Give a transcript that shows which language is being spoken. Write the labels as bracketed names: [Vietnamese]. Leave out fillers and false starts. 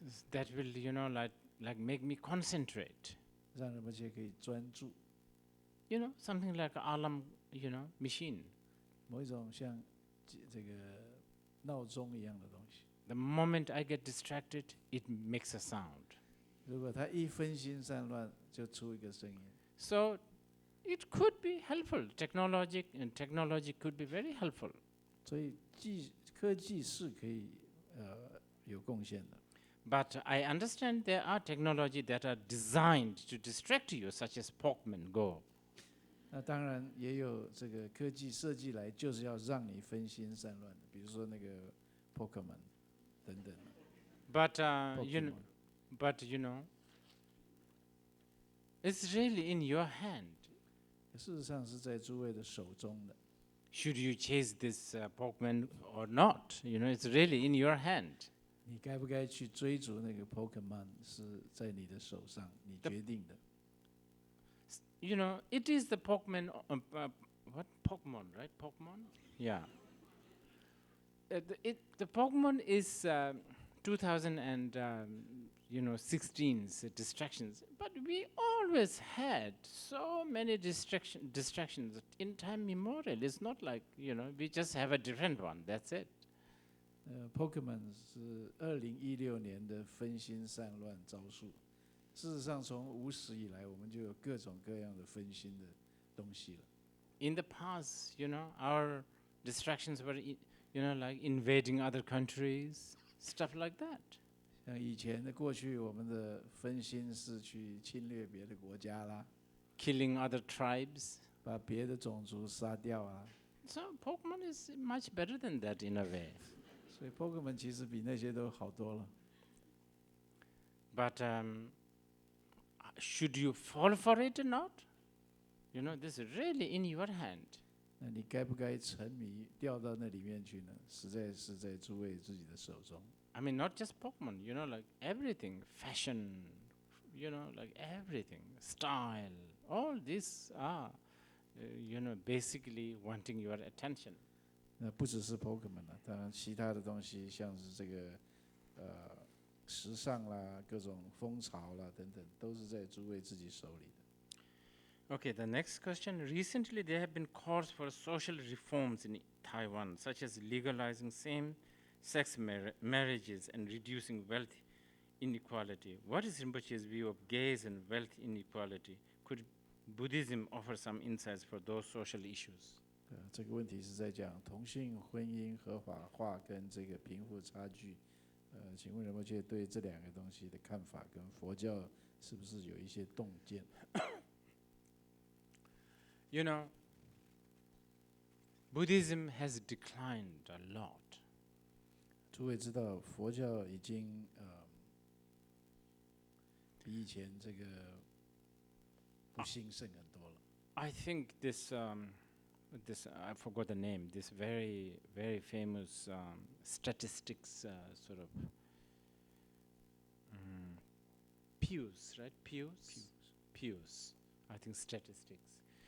[English] That will, you know, like make me concentrate. [Chinese] 让仁波切可以专注。 [English] You know, something like an alarm, you know, machine. [Chinese] 某一种像这个闹钟一样的东西。 [English] The moment I get distracted, it makes a sound. [Chinese] 如果他一分心散乱，就出一个声音。 [English] So it could be helpful. Technology could be very helpful. [Chinese] 所以科技是可以有贡献的。 [English] But I understand there are technology that are designed to distract you, such as Pokemon Go. [Chinese] 那当然也有这个科技设计来就是要让你分心散乱的，比如说那个 Pokemon 等等。 [English] But you know, it's really in your hand. [Chinese] 事实上是在诸位的手中的。 [English] Should you chase this Pokemon or not? You know, it's really in your hand. [Chinese] 你该不该去追逐那个 Pokemon 是在你的手上，你决定的。 [English] You know, it is the Pokemon. What Pokemon, right? Pokemon. Yeah. The Pokemon is 2016's distractions, but we always had so many distractions in time immemorial. It's not like we just have a different one. That's it. [Chinese] Pokemon 是2016年的分心散乱招数。事实上，从无始以来，我们就有各种各样的分心的东西了。 [English] In the past, our distractions were, like invading other countries, stuff like that. [Chinese] 像以前的过去，我们的分心是去侵略别的国家啦 [English] ，killing other tribes. [Chinese] 把别的种族杀掉啊。 [English] So Pokemon is much better than that in a way. [Chinese] 所以 Pokemon 其实比那些都好多了。 [English] But should you fall for it or not? This is really in your hand. [Chinese] 那你该不该沉迷掉到那里面去呢？实在是在诸位自己的手中。 [English] I mean, not just Pokemon. Like everything, fashion. Like everything, style. All these are, basically wanting your attention. [Chinese] 那不只是 Pokemon 了，当然其他的东西，像是这个时尚啦、各种风潮啦等等，都是在诸位自己手里的。 [English] Okay, the next question. Recently, there have been calls for social reforms in Taiwan, such as legalizing same-sex marriages and reducing wealth inequality. What is Rinpoche's view of gays and wealth inequality? Could Buddhism offer some insights for those social issues? [Chinese] 这个问题是在讲同性婚姻合法化跟这个贫富差距。请问仁波切对这两个东西的看法，跟佛教是不是有一些洞见？ [English] Buddhism has declined a lot. [Chinese] 诸位知道，佛教已经比以前这个不兴盛很多了。 [English] I think this I forgot the name. This very very famous statistics sort of Pews, right? Pews. I think statistics.